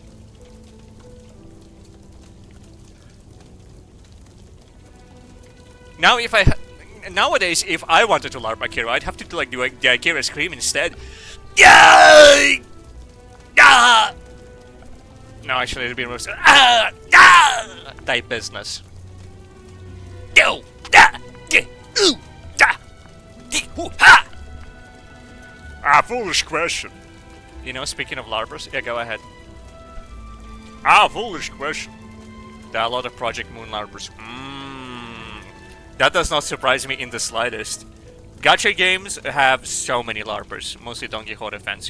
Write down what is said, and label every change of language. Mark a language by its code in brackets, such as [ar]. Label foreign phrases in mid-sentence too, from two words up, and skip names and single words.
[en] Now nowadays, if I wanted to LARP Akira, I'd have to do like the Akira scream instead. Yeah! No, actually, it'll be more type business. Yo, da, di, ooh, da, di, hoo, ha. Foolish question. You know, speaking of LARPers, yeah, go ahead. Foolish question. There are a lot of Project Moon LARPers. That does not surprise me in the slightest. Gacha games have so many LARPers, mostly Don Quixote fans.